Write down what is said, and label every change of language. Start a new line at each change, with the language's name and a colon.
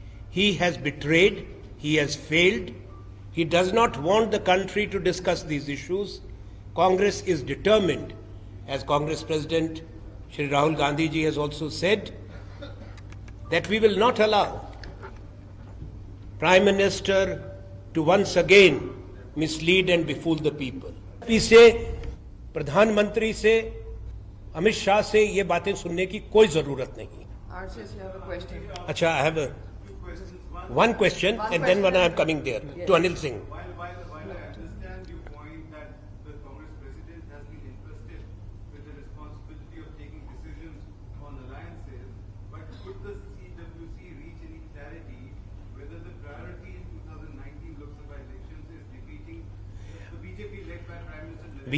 English: He has betrayed, he has failed. He does not want the country to discuss these issues. Congress is determined, as Congress President Shri Rahul Gandhi ji has also said, that we will not allow Prime Minister to once again mislead and befool the people.
Hindi: इसे प्रधानमंत्री से अमित शाह से ये बातें सुनने की कोई जरूरत नहीं।
English: अच्छा, I have one question and then when I am coming there to Anil Singh. While I understand your point that the Congress President has been entrusted with the responsibility of taking decisions on alliances, but could the CWC reach any clarity whether the priority in 2019 Lok Sabha elections is defeating the BJP led by Prime Minister Narendra